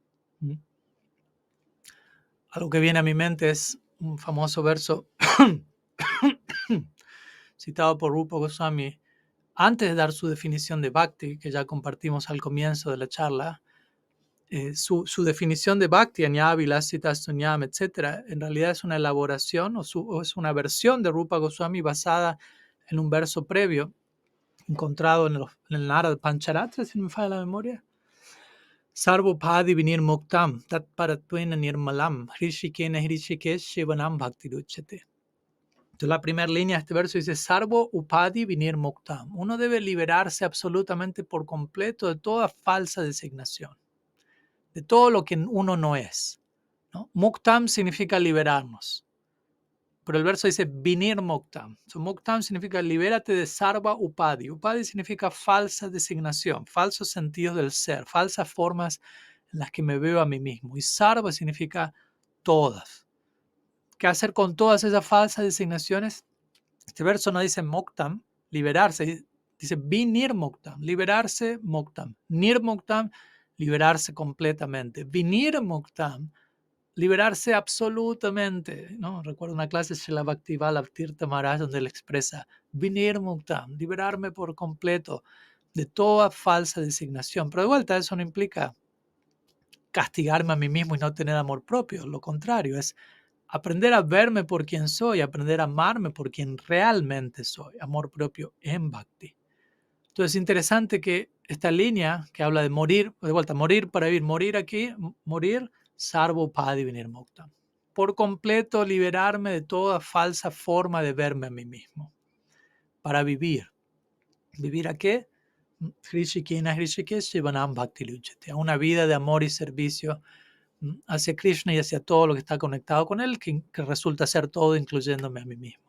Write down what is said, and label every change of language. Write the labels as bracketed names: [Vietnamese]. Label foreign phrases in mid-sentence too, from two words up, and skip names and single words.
[Spanish] Algo que viene a mi mente es un famoso verso citado por Rupa Goswami antes de dar su definición de Bhakti, que ya compartimos al comienzo de la charla. Su definición de Bhakti, [Sanskrit] Anyā Vilasita Sunyam, [Spanish] etc., en realidad es una elaboración o es una versión de Rupa Goswami basada en un verso previo encontrado en el Narad Pancharatra, si no me falla la memoria. [Sanskrit] Sarvopadi vinir muktam tat parattvena nirmalam hrishikena hrishikesh shivanam bhaktiruchyate. [Spanish] Entonces, la primera línea de este verso dice, [Sanskrit] Sarvo upadi vinir muktam. [Spanish] Uno debe liberarse absolutamente por completo de toda falsa designación, de todo lo que uno no es, ¿no? Muktam significa liberarnos, pero el verso dice [Sanskrit] vinir muktam. [Spanish] So, muktam significa libérate de [Sanskrit] sarva upadi. [Spanish] Upadi significa falsa designación, falsos sentidos del ser, falsas formas en las que me veo a mí mismo. Y sarva significa todas. ¿Qué hacer con todas esas falsas designaciones? Este verso no dice moktam, liberarse, dice [Sanskrit] vinir moktam, [Spanish] liberarse moktam. [Sanskrit] Nir moktam, [Spanish] liberarse completamente. [Sanskrit] Vinir moktam, [Spanish] liberarse absolutamente, ¿no? Recuerdo una clase de Srila Bhaktivala Tirtha Maharaj donde él expresa [Sanskrit] vinir muktam, [Spanish] liberarme por completo de toda falsa designación. Pero de vuelta eso no implica castigarme a mí mismo y no tener amor propio. Lo contrario, es aprender a verme por quien soy, aprender a amarme por quien realmente soy. Amor propio en Bhakti. Entonces es interesante que esta línea que habla de morir, de vuelta, morir para vivir, morir aquí, morir, [Sanskrit] sarvopadi vinirmuktam. [Spanish] Por completo liberarme de toda falsa forma de verme a mí mismo. Para vivir. ¿Vivir a qué? [Sanskrit] Hrishikena Hrishikesh Shivanam Bhakti Luchete. [Spanish] A una vida de amor y servicio hacia Krishna y hacia todo lo que está conectado con él, que resulta ser todo, incluyéndome a mí mismo.